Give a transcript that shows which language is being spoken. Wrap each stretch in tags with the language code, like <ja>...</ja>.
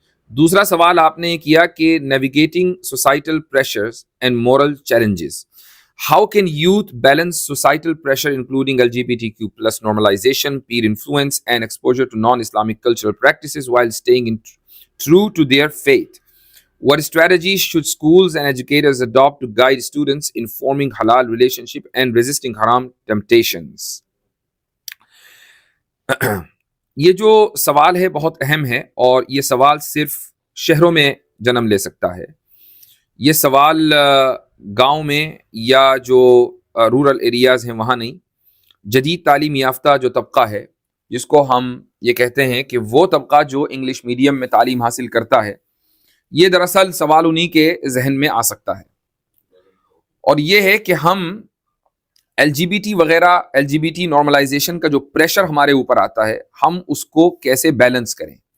<ur>دوسرا سوال آپ نے کیا کہ</ur> <en>Navigating societal pressures and moral challenges, how can youth balance societal pressure including LGBTQ+ normalization, peer influence and exposure to non-Islamic cultural practices while staying true to their faith. What strategies should schools and educators adopt to guide students in forming halal relationship and resisting haram temptations?</en> <ur>یہ جو سوال ہے بہت اہم ہے، اور یہ سوال صرف شہروں میں جنم لے سکتا ہے. یہ سوال گاؤں میں یا جو رورل ایریاز ہیں وہاں نہیں. جدید تعلیم یافتہ جو طبقہ ہے جس کو ہم یہ کہتے ہیں کہ وہ طبقہ جو انگلش میڈیم میں تعلیم حاصل کرتا ہے, یہ دراصل سوال انہی کے ذہن میں آ سکتا ہے, اور یہ ہے کہ ہم ایل جی بی ٹی وغیرہ, L جی B T normalization کا جو پریشر ہمارے اوپر آتا ہے, ہم اس کو کیسے بیلنس کریں.</ur>